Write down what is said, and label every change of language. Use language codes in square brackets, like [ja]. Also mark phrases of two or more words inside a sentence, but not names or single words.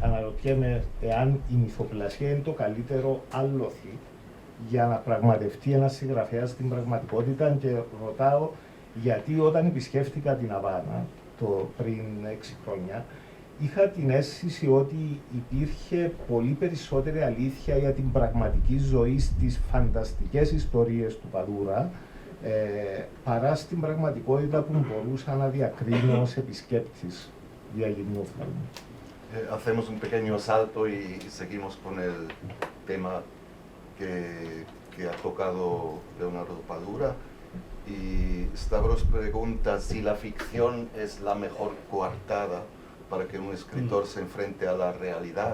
[el] Αναρωτιέμαι εάν η μυθοπλασία είναι το καλύτερο άλοθη για να πραγματευτεί ένας συγγραφέας στην πραγματικότητα και ρωτάω γιατί όταν επισκέφτηκα την Αβάνα πριν 6 χρόνια, είχα την αίσθηση ότι υπήρχε πολύ περισσότερη αλήθεια για την πραγματική ζωή στις φανταστικές ιστορίες του Παδούρα, παρά στην πραγματικότητα που μπορούσα να διακρίνω ως επισκέπτης διαγενείου φάλμου. [es] Hacemos un pequeño salto y seguimos con el tema que ha tocado Leonardo Padura. Y Stavros pregunta si la ficción es la mejor coartada para que un escritor se enfrente a la realidad.